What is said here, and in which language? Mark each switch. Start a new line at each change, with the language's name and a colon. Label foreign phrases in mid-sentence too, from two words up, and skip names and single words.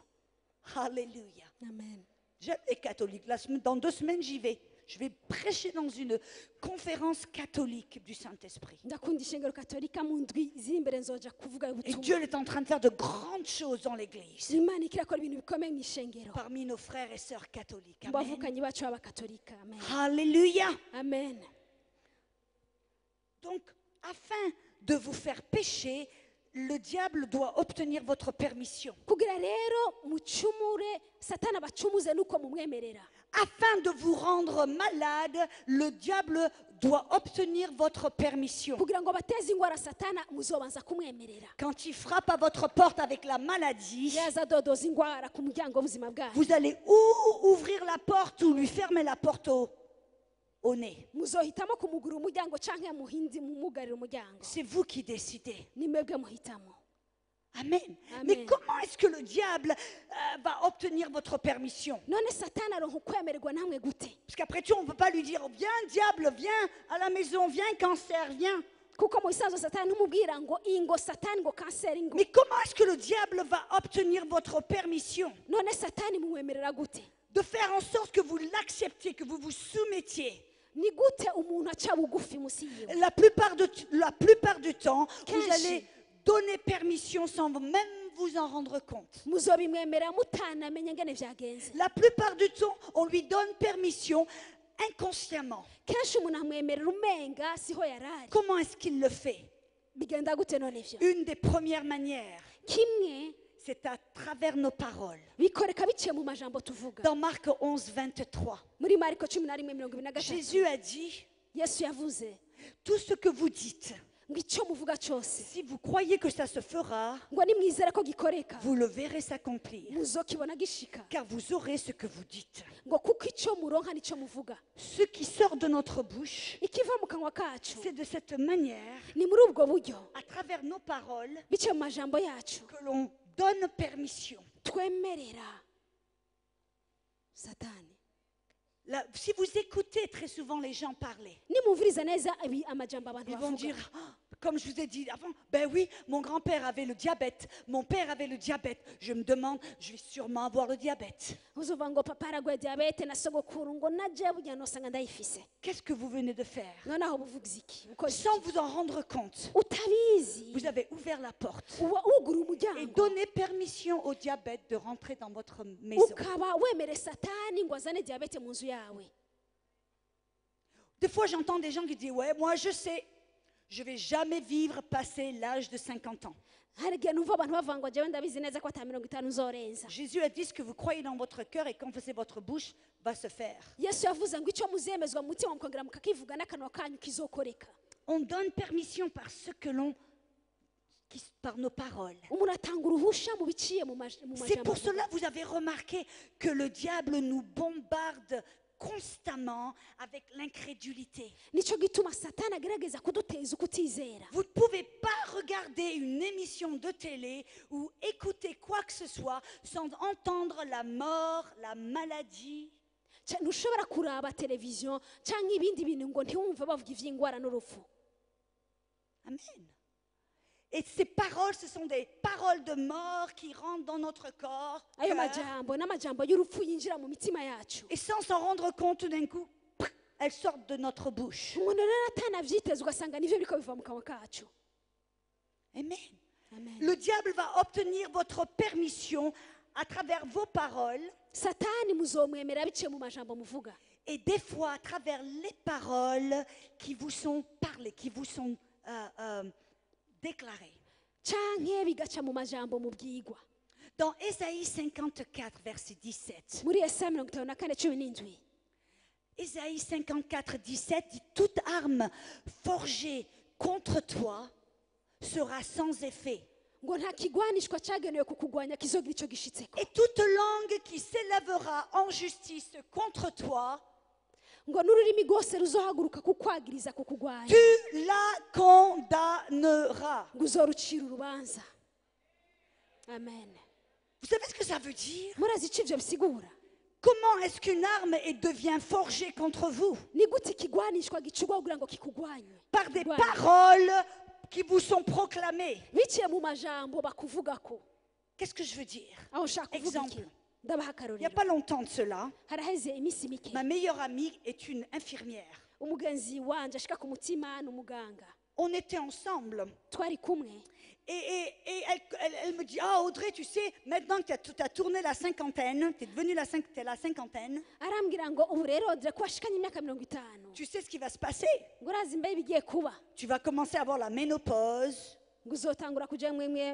French: Alléluia. amen. J'aime les catholiques. Dans 2 semaines, j'y vais. Je vais prêcher dans une conférence catholique du Saint-Esprit.
Rundi: ndakunda ishengero katolika mu ndwi ziri imbere nzoja kuvuga
French: Et
Rundi: ubutumwa.
French: Dieu est en train de faire de grandes choses dans l'église.
Rundi: imana ikirakora ibintu bikomeye mu ishengero
French: Parmi nos frères et sœurs catholiques.
Rundi: mu Amen. bavukanyi bacu b'abakatolika. amen.
French: Alléluia. amen. Donc, afin de vous faire pécher, le diable doit obtenir votre permission.
Rundi: kugira rero mucumure satana bacumuze nuko mumwemerera.
French: Afin de vous rendre malade, le diable doit obtenir votre permission.
Rundi: kugira ngo bateze ingwara satana muzobanza kumwemerera.
French: Quand il frappe à votre porte avec la maladie,
Rundi: yaza dodoza ingwara ku muryango w'ubuzima bwayo
French: vous allez ou ouvrir la porte ou lui fermer la porte au nez.
Rundi: muzohitamo kumugura umuryango canke muhinzi mumugarira umuryango.
French: C'est vous qui décidez.
Rundi: ni mwebwe muhitamo. Amen. Amen.
French: Mais comment est-ce que le diable va obtenir votre permission?
Rundi: none satana aronka ukwemererwa namwe gute?
French: Parce qu'après tout, on ne peut pas lui dire, viens diable, viens à la maison, viens cancer, viens.
Rundi: kuko mu bisanzwe satani ntumubwira ngo ingo satani ngo kanseri ngo.
French: Mais comment est-ce que le diable va obtenir votre permission?
Rundi: none satani mumwemerera gute?
French: De faire en sorte que vous l'acceptiez, que vous vous soumettiez.
Rundi: ni gute umuntu aca bugufi musi yiwe?
French: La plupart du temps, vous
Rundi: Kenshi.
French: allez donner permission sans même vous en rendre compte.
Rundi: muzobimwemerera mutanamenye ngene vyagenze.
French: La plupart du temps, on lui donne permission inconsciemment.
Rundi: kenshi umuntu amwemerera umenga siho yarari.
French: Comment est-ce qu'il le fait?
Rundi: bigenda gute none ivyo?
French: Une des premières manières,
Rundi: kimwe
French: c'est à travers nos paroles.
Rundi: bikoreka biciye mu majambo tuvuga.
French: Dans Marc 11, 23,
Rundi: muri mariko 11:23
French: Jésus a dit,
Rundi: yesu yavuze
French: tout ce que vous dites,
Rundi: ngo icyo muvuga cyose
French: si vous croyez que ça se fera,
Rundi: ngo nimwizere ko gikoreka
French: vous le verrez s'accomplir.
Rundi: muzokibona gishika.
French: Car vous aurez ce que vous dites.
Rundi: ngo kuko icyo muronka nicyo muvuga.
French: Ce qui sort de notre bouche,
Rundi: ikiva mu kanwa kacu
French: c'est de cette manière,
Rundi: ni muri ubwo buryo
French: à travers nos paroles,
Rundi: biciye mu majambo yacu
French: que l'on donne permission.
Rundi: twemerera satani.
French: Si vous écoutez très souvent les gens parler,
Rundi: nimumviriza neza amajambo abantu
French: ils vont
Rundi: bavuga
French: dire, ah, comme je vous ai dit avant, ben oui, mon grand-père avait le diabète, mon père avait le diabète. Je me demande, je vais sûrement avoir le diabète.
Rundi: uzuva ngo papa aragwaye diyabete na sogokuru ngo naje burya nosanga ndayifise
French: Qu'est-ce que vous venez de faire?
Rundi: noneho buvuga iki ukoze iki?
French: Sans vous en rendre compte,
Rundi: utabizi
French: vous avez ouvert la porte
Rundi: uba ugura
French: et
Rundi: umuryango
French: donné permission au diabète de rentrer dans votre maison.
Rundi: ukaba wemere satani ngo azane diyabete mu nzu yawe.
French: Des fois, j'entends des gens qui disent, ouais, moi je sais, je ne vais jamais vivre passer l'âge de 50 ans.
Rundi: hari igihe numva abantu bavuga ngo jewe ndabizi neza ko ata 50 nzorenza.
French: Jésus a dit ce que vous croyez dans votre cœur et confessez votre bouche va se faire.
Rundi: Yesu yavuze ngo icyo muzemezwa mu mutima mukongera mukakivuga n'akanwa kanyu kizokoreka.
French: On donne permission par ce que par nos paroles.
Rundi: umuntu atanga uruhusha mu biciye mu
French: C'est
Rundi: majambo
French: pour
Rundi: avuga.
French: cela, vous avez remarqué que le diable nous bombarde constamment avec l'incrédulité.
Rundi: nicyo gituma satani agerageza kuduteza ukutizera.
French: Vous ne pouvez pas regarder une émission de télé ou écouter quoi que ce soit sans entendre la mort, la maladie.
Rundi: ntushobora kuraba televiziyo cyangwa ibindi bintu ngo ntiwumve bavuga iby'indwara n'urupfu. Amen.
French: Et ces paroles, ce sont des paroles de mort qui rentrent dans notre corps.
Rundi: ayo
French: cœur,
Rundi: majambo n'amajambo y'urupfu yinjira mu mitima yacu.
French: et sans s'en rendre compte, tout d'un coup, elles sortent de notre bouche.
Rundi: umuntu rero atanabyiteze ugasanga nivyo biriko biva mu kanwa kacu. Amen. Amen.
French: Le diable va obtenir votre permission à travers vos paroles
Rundi: satani muzomwemera biciye mu majambo muvuga
French: et des fois à travers les paroles qui vous sont parlées, qui vous sont déclarées.
Rundi: canke bigaca mu majambo mubwigwa.
French: Dans Ésaïe 54, verset 17,
Rundi: muri Yesaya 54:17
French: Ésaïe 54, 17 dit, toute arme forgée contre toi sera sans effet.
Rundi: ngo nta kigwanishwa cyagenewe kukugwanya kizogira icyo gishitseko.
French: Et toute langue qui s'élèvera en justice contre toi,
Rundi: ngo n'ururimi rwose ruzohaguruka kukwagiriza kukugwanya
French: tu la condamneras.
Rundi: ngo uzorucira urubanza. Amen.
French: Vous savez ce que ça veut dire?
Rundi: murazi icyo ivyo bisigura?
French: Comment est-ce qu'une arme devient forgée contre vous?
Rundi: ni gute ikigwanishwa gicurwa kugira ngo kikugwanye?
French: Par des
Rundi: Kugwanya.
French: paroles qui vous sont proclamées.
Rundi: biciye mu majambo bakuvugako.
French: Qu'est-ce que je veux dire?
Rundi: aho nshaka kuvuga iki?
French: Exemple.
Rundi: ndabaha
French: Il n'y a
Rundi: akarorero.
French: pas longtemps de cela,
Rundi: haraheze iminsi mike
French: ma meilleure amie est une infirmière.
Rundi: umugenzi wanje ashika ku mutima ni umuganga.
French: On était ensemble.
Rundi: twari kumwe
French: Et elle me dit, ah Audrey, tu sais, maintenant que tu as tourné la cinquantaine, tu es devenue la cinquantaine,
Rundi: arambwira ngo ubu rero dore ko washikanye imyaka 50
French: tu sais ce qui va se passer.
Rundi: ngo urazi mbe bigiye kuba
French: Tu vas commencer à avoir la ménopause,
Rundi: ngo uzotangura kuja mwemwe